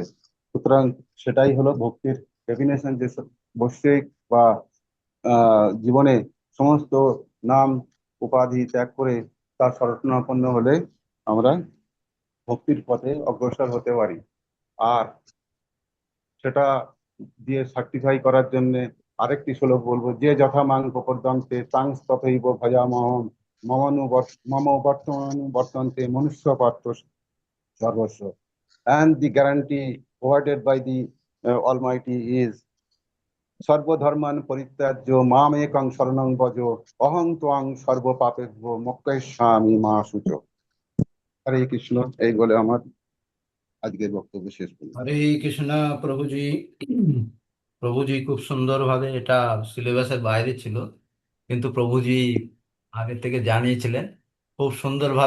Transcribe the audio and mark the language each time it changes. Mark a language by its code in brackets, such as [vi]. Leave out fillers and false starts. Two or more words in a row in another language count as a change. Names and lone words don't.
[bn] সুতরাং সেটাই হলো ভক্তির ডেফিনেশন, যে বৈশ্বিক বা জীবনে সমস্ত নাম উপাধি ত্যাগ করে তার শরণাপন্ন হলে আমরা ভক্তির পথে অগ্রসর হতে পারি। আর সেটা দিয়ে সার্টিফাই করার জন্য আরেকটি শ্লোক বলবো, যে [sa] যথা মাং প্রপদ্যন্তে তাং তথৈব ভজামহম মম বর্তন্তে মনুষ্য পার্থ সর্বস্ব। [en] And the guarantee provided by the Almighty is [sa] সর্বধর্মান পরিত্যাজ্য মাম একং শরণং ভজ অহং ত্বং সর্ব পাপেভ্য মোক্ষয়িষ্যামি মা শুচ। [bn] হরে কৃষ্ণ। এই বলে আমার আজকের বক্তব্য শেষ করলাম। হরে কৃষ্ণ। প্রভুজি, প্রভুজি খুব সুন্দরভাবে, এটা সিলেবাসের বাইরে ছিল কিন্তু প্রভুজি আগে থেকে জানিয়েছিলেন খুব সুন্দরভাবে।